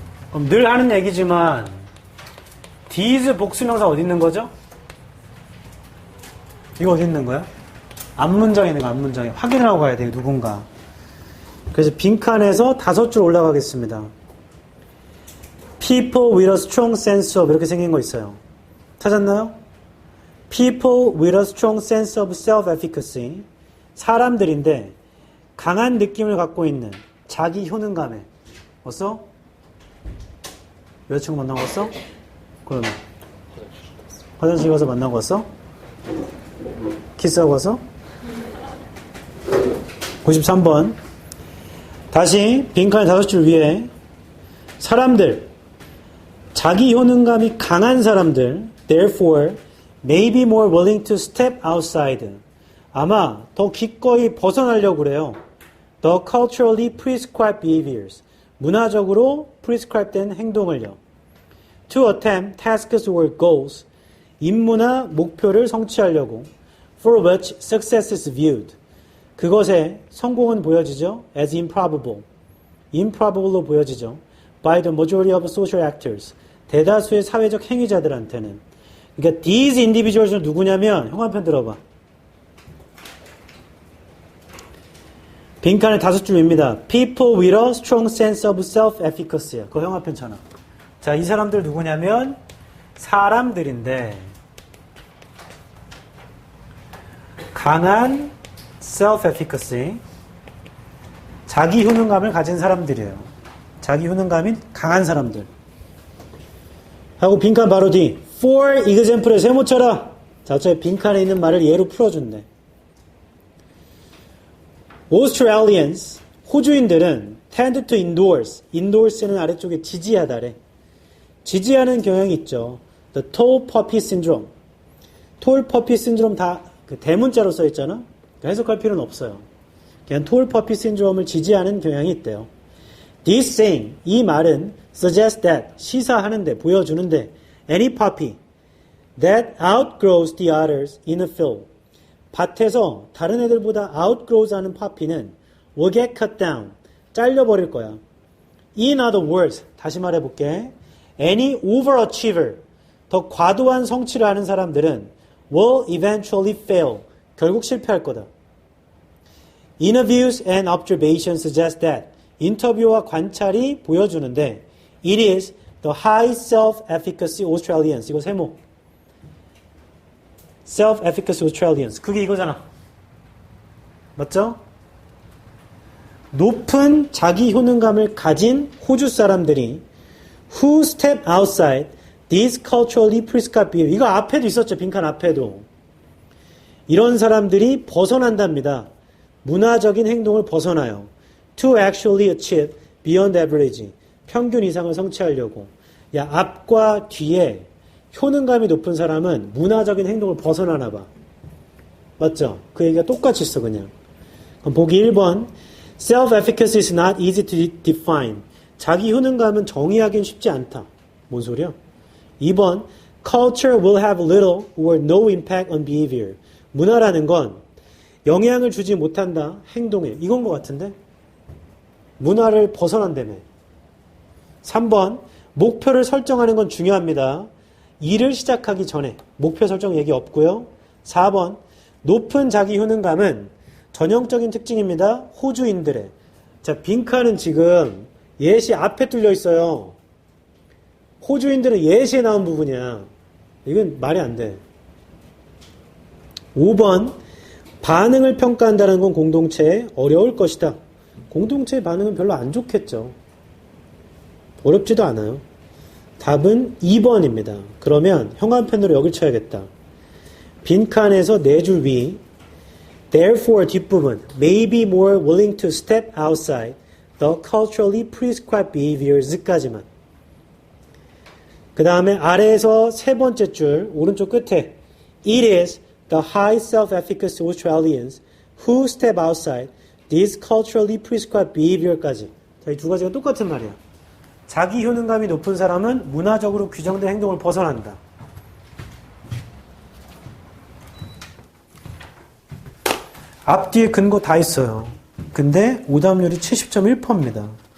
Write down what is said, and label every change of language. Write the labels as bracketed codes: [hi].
[ko] 그럼 늘 하는 얘기지만 these 복수명사 어디 있는 거죠? 이거 어디 있는 거야? 앞문장에 있는 거, 앞문장에. 확인을 하고 가야 돼요, 누군가. 그래서 빈칸에서 5줄 올라가겠습니다. [en] People with a strong sense of [ko] 이렇게 생긴 거 있어요. 찾았나요? [en] People with a strong sense of self-efficacy. [ko] 사람들인데 강한 느낌을 갖고 있는 자기 효능감에. 왔어? 여자친구 만나고 왔어? 그러면 화장실 가서 만나고 왔어? 키스하고 왔어? 93번 다시 빈칸 5줄 위에 사람들 자기 효능감이 강한 사람들 [en] therefore may be more willing to step outside [ko] 아마 더 기꺼이 벗어나려고 그래요. [en] The culturally prescribed behaviors [ko] 문화적으로 prescribed 된 행동을요. [en] To attempt tasks or goals [ko] 임무나 목표를 성취하려고 [en] for which success is viewed [ko] 그것에 성공은 보여지죠. [en] as improbable improbable로 보여지죠. by the majority of social actors [ko] 대다수의 사회적 행위자들한테는 그러니까 [en] these individuals [ko] 는 누구냐면 형 한편 들어봐. 빈칸의 5줄입니다. [en] people with a strong sense of self-efficacy [ko] 그거 형 한편 쳐놔. 자, 이 사람들 누구냐면 사람들인데 강한 self-efficacy 자기 효능감을 가진 사람들이에요. 자기 효능감이 강한 사람들 하고 빈칸 바로 뒤 for example에 세모 쳐라. 자, 어차피 빈칸에 있는 말을 예로 풀어준대. Australians 호주인들은 [en] tend to endors [ko] 는 아래쪽에 지지하다래. 지지하는 경향이 있죠. [en] The tall poppy syndrome. [ko] tall poppy syndrome 다 그 대문자로 써 있잖아. 해석할 필요는 없어요. 그냥 tall poppy syndrome을 지지하는 경향이 있대요. [en] This saying, [ko] 이 말은 [en] suggests that, [ko] 시사하는데, 보여주는데 [en] any poppy that outgrows the others in a field. 밭에서 다른 애들보다 outgrows 하는 poppy는 will get cut down. [ko] 잘려버릴 거야. [en] In other words, [ko] 다시 말해볼게. [en] Any overachiever, [ko] 더 과도한 성취를 하는 사람들은 [en] will eventually fail. [ko] 결국 실패할 거다. [en] Interviews and observations suggest that. [ko] 인터뷰와 관찰이 보여주는데 [en] it is the high self-efficacy Australians. [ko] 이거 세모. [en] self-efficacy Australians. [ko] 그게 이거잖아. 맞죠? 높은 자기 효능감을 가진 호주 사람들이 [en] who step outside these culturally prescribed behavior. [ko] 이거 앞에도 있었죠. 빈칸 앞에도. 이런 사람들이 벗어난답니다. 문화적인 행동을 벗어나요. [en] To actually achieve beyond average. [ko] 평균 이상을 성취하려고. 야, 앞과 뒤에 효능감이 높은 사람은 문화적인 행동을 벗어나나 봐. 맞죠? 그 얘기가 똑같이 있어 그냥. 그럼 보기 1번. [en] Self-efficacy is not easy to define. [ko] 자기 효능감은 정의하기는 쉽지 않다. 뭔 소리야? 2번. [en] Culture will have little or no impact on behavior. [ko] 문화라는 건 영향을 주지 못한다. 행동에. 이건 것 같은데? 문화를 벗어난다며. 3번. 목표를 설정하는 건 중요합니다. 일을 시작하기 전에. 목표 설정 얘기 없고요. 4번. 높은 자기 효능감은 전형적인 특징입니다. 호주인들의. 자, 빈칸은 지금 예시 앞에 뚫려 있어요. 호주인들은 예시에 나온 부분이야. 이건 말이 안 돼. 5번. 반응을 평가한다는 건 공동체에 어려울 것이다. 공동체의 반응은 별로 안 좋겠죠. 어렵지도 않아요. 답은 2번입니다. 그러면 형광펜으로 여길 쳐야겠다. 빈칸에서 4줄 위 [en] Therefore 뒷부분 may be more willing to step outside the culturally prescribed behaviors까지만 [ko] 그 다음에 아래에서 세 번째 줄 오른쪽 끝에 [en] It is the high self-efficacy Australians who step outside this culturally prescribed behavior까지. [ko] 자, 이 두 가지가 똑같은 말이야. 자기 효능감이 높은 사람은 문화적으로 규정된 행동을 벗어난다. 앞뒤에 근거 다 있어요. 근데 오답률이 70.1%입니다.